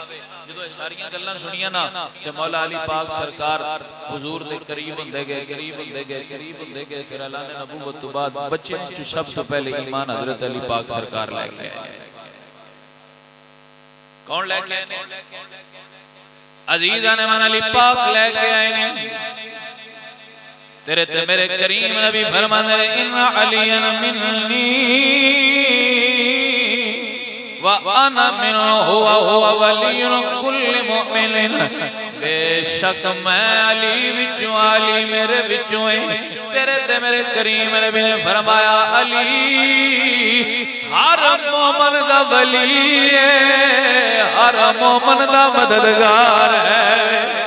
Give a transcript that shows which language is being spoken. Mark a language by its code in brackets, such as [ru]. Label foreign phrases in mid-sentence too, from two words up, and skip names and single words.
[pa] جدوں یہ ساریاں گلاں سنیاں نا تے مولا علی پاک سرکار حضور دے قریب ہوندے گئے فیر اللہ نے نبوت تو بعد بچے چ سب تو پہلے ایمان حضرت علی پاک سرکار لے کے آئے. کون لے کے آئے? عزیزا نے من علی پاک لے کے آئے نے. تیرے تے میرے کریم نبی فرمانے [ar] إن عليا مني وأنا منه هو ولي كل كل مؤمن [pa] بے شک میں علی وچوں علی میرے وچوں ہے. تیرے تے میرے کریم نبی نے فرمایا علی ہر مومن دا ولی ہے، ہر مومن دا مددگار ہے.